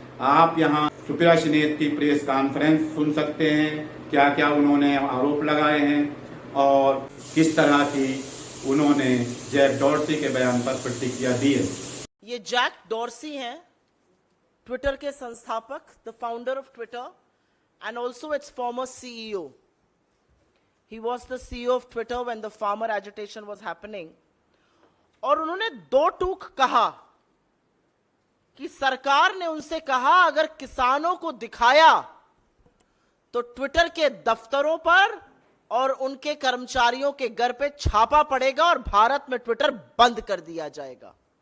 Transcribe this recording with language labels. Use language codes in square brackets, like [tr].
[hi] आप यहाँ सुप्रिया श्रीनेत की प्रेस कॉन्फ्रेंस सुन सकते हैं, क्या क्या उन्होंने आरोप लगाए हैं और किस तरह की उन्होंने जैक डॉर्सी के बयान पर प्रतिक्रिया दी है। ये जैक डॉर्सी हैं, ट्विटर के संस्थापक, [en] The founder of Twitter and also its former CEO. He was the CEO of Twitter when the farmer agitation was happening. [hi] और उन्होंने दो टूक कहा कि सरकार ने उनसे कहा अगर किसानों को दिखाया तो ट्विटर के दफ्तरों पर और उनके कर्मचारियों के घर पे छापा पड़ेगा और भारत में ट्विटर बंद कर दिया जाएगा।